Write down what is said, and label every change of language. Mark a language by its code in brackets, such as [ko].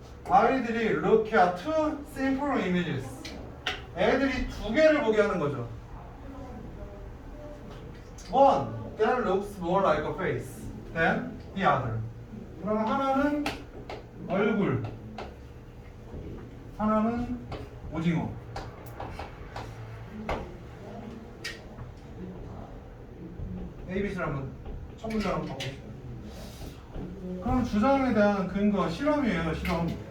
[ko] 아이들이 [en] look at two simple images. [ko] 애들이 두 개를 보게 하는 거죠. [en] One that looks more like a face than the other. [ko] 그럼 하나는 얼굴, 하나는 오징어. ABC를 한번 첫 문장 한번 봐봅시다. 그럼 주장에 대한 근거 실험이에요. 실험.